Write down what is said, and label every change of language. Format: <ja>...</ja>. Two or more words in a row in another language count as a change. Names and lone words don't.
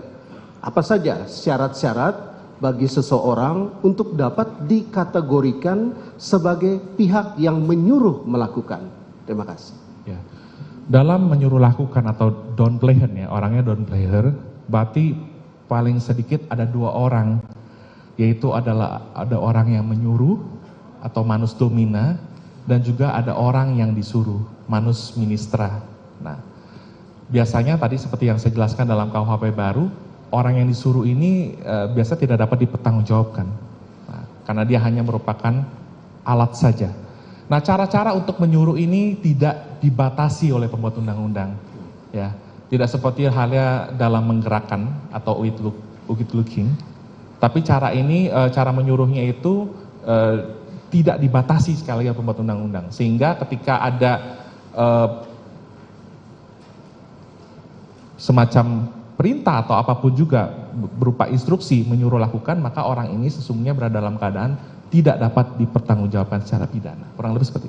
<id>Apa saja syarat-syarat bagi seseorang untuk dapat dikategorikan sebagai pihak yang menyuruh melakukan. Terima kasih. Ya. Dalam menyuruh lakukan atau downplayer ya, orangnya downplayer, berarti paling sedikit ada 2 orang, yaitu ada orang yang menyuruh atau</id> <la>manus domina,</la> <id>dan juga ada orang yang disuruh,</id> <la>manus ministra.</la> <id>Nah, biasanya tadi seperti yang saya jelaskan dalam KUHP baru, orang yang disuruh ini biasa tidak dapat dipertanggungjawabkan, karena dia hanya merupakan alat saja. Nah, cara-cara untuk menyuruh ini tidak dibatasi oleh pembuat undang-undang, ya. Tidak seperti halnya dalam menggerakkan atau with looking, tapi cara ini, cara menyuruhnya itu tidak dibatasi sekali oleh pembuat undang-undang, sehingga ketika ada semacam perintah atau apapun juga berupa instruksi menyuruh lakukan, maka orang ini sesungguhnya berada dalam keadaan tidak dapat dipertanggungjawabkan secara pidana. Kurang lebih seperti itu.</id>